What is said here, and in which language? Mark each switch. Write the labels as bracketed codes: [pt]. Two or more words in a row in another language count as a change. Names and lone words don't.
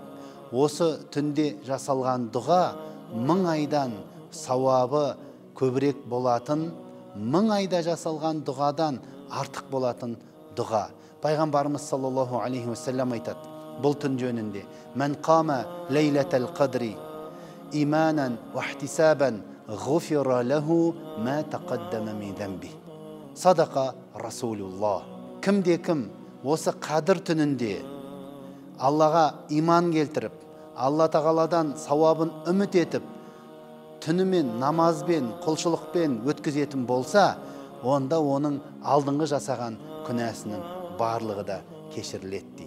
[kk] Осы түнде жасалған дұға 1000 айдан сауабы көбірек болатын, 1000 айда жасалған дұғадан артық болатын дұға. Пайғамбарымыз [ar] صلى الله عليه وسلم [kk] айтады бұл түн жөнінде: [ar] من قام ليلة القدر إيمانا واحتسابا غفر له ما تقدم من ذنبه. صدق رسول الله. [kk] Кімде-кім осы Қадір түнінде Аллаға иман келтіріп, Алла Тағаладан сауабын үміт етіп, түнімен намазбен, құлшылықпен өткізетін болса, онда оның алдыңғы жасаған күнәсінің барлығы да кешіріледі дейді.